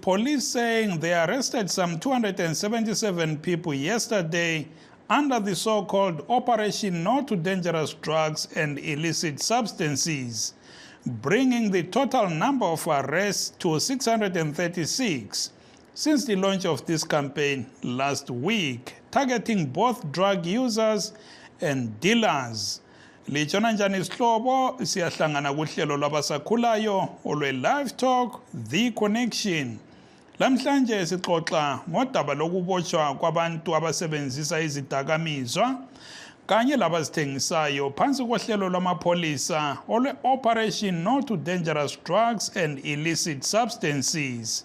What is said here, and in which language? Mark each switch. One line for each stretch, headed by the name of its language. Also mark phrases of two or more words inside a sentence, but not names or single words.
English: police saying they arrested some 277 people yesterday under the so-called Operation No to Dangerous Drugs and Illicit Substances, bringing the total number of arrests to 636 since the launch of this campaign last week, targeting both drug users and dealers.
North Ndebele: Lichona njani sihlobo siyahlangana kuhlelo lwabasakhulayo olwe Livetalk The Connection. Lamhlanje sixoxa ngodaba lokubotshwa kwabantu abasebenzisa izidakamizwa kanye labazithengisayo phansi kohlelo lwamapholisa olwe Operation No to Dangerous Drugs and Illicit Substances.